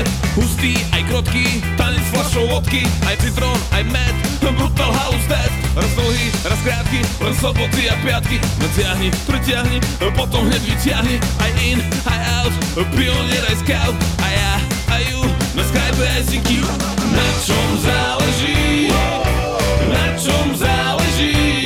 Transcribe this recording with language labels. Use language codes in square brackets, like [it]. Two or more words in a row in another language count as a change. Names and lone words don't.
[sk] Hustý, aj krotký, tanec fľašou vodky, aj citrón, aj med, [en] brutal house dead. [sk] Raz dlhý, raz krátky, len soboty a piatky. Natiahni, pritiahni, potom hneď vyťahni. Aj in, aj out, pionier aj scout. A ja, aj ju, na Skype aj synky. Na čom záleží? Na čom záleží?